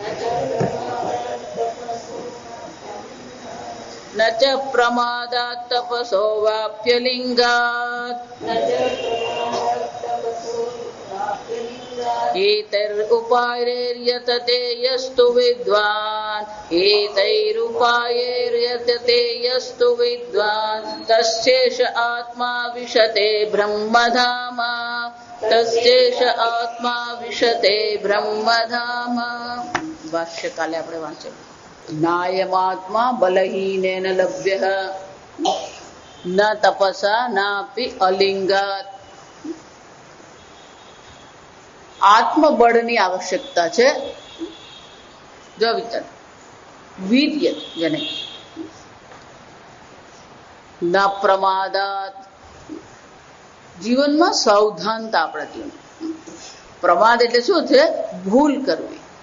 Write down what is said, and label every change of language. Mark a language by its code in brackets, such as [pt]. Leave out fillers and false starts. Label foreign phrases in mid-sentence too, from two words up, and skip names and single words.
[sa] न च प्रमादात् तपसो वाप्यलिङ्गात् एतैरुपायैर्यतते यस्तु विद्वान् एतैरुपायैर्यतते यस्तु विद्वान् तस्यैष आत्मा विशते ब्रह्मधाम तस्यैष आत्मा विशते ब्रह्मधाम। भाष्यकाले [gu] આપણે વાંચેલું [sa] नायमात्मा बलहीनेन लभ्यः न तपसा नापि अलिंगात्। [gu] આત્મબળની આવશ્યકતા છે। જો વિચાર વીર્ય જેને [sa] ન પ્રમાદાત [gu] જીવનમાં સાવધાનતા આપણાથી પ્રમાદ એટલે શું છે ભૂલ કરવી।